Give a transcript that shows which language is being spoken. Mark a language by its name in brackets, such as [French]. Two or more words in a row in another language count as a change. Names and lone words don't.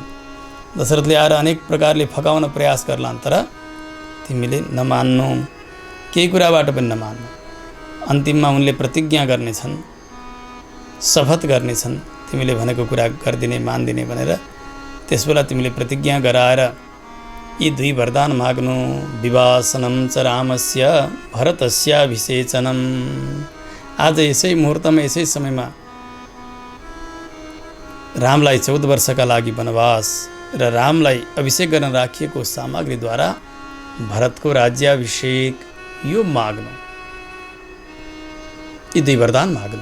[Nepali] दशरथले आएर अनेक प्रकारले फकाउन प्रयास गर्लान्, तर तिमीले नमान्नु, केही कुराबाट पनि नमान्नु। अन्तिममा उनले प्रतिज्ञा गर्नेछन्, शपथ गर्नेछन्, तिमीले भनेको कुरा गर्दिने मान्दिने भनेर। त्यसबेला तिमीले प्रतिज्ञा गराएर यी 2 वरदान माग्नु, [Sanskrit] विवासनं च रामस्य भरतस्याभिषेचनम्। [Nepali] आज यसै मुहुर्तमा, यसै समयमा रामलाई 14 वर्षका लागि वनवास र रामलाई अभिषेक गर्न राखिएको सामग्रीद्वारा भरतको राज्याभिषेक, यो माग्नु, यी 2 वरदान माग्नु।